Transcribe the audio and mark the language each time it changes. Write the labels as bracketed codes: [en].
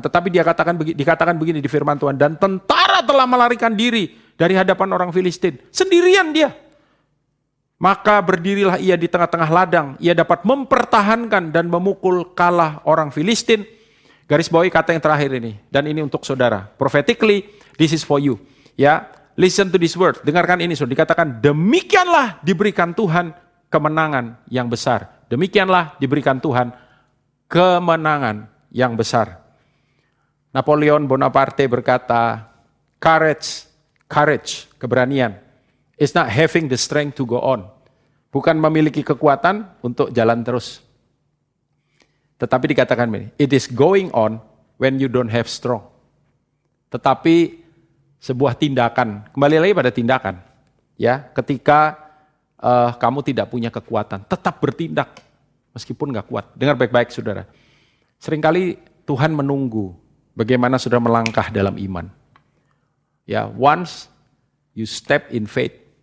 [id] Tetapi dikatakan begini di firman Tuhan. Dan tentara telah melarikan diri dari hadapan orang Filistin. Sendirian dia. Maka berdirilah ia di tengah-tengah ladang. Ia dapat mempertahankan dan memukul kalah orang Filistin. Garis bawahi kata yang terakhir ini. Dan ini untuk saudara. [en] Prophetically, this is for you. [id] Ya, [en] listen to this word. [id] Dengarkan ini, saudara. Dikatakan, demikianlah diberikan Tuhan kemenangan yang besar. Demikianlah diberikan Tuhan kemenangan yang besar. [en] Napoleon Bonaparte [id] berkata, [en] courage, keberanian, is not having the strength to go on. [id] Bukan memiliki kekuatan untuk jalan terus. Tetapi dikatakan begini, [en] it is going on when you don't have strong. [id] Tetapi sebuah tindakan, kembali lagi pada tindakan. Ya, ketika kamu tidak punya kekuatan, tetap bertindak. Meskipun nggak kuat. Dengar baik-baik saudara. Seringkali Tuhan menunggu bagaimana saudara melangkah dalam iman. Ya, [en] once you step in faith,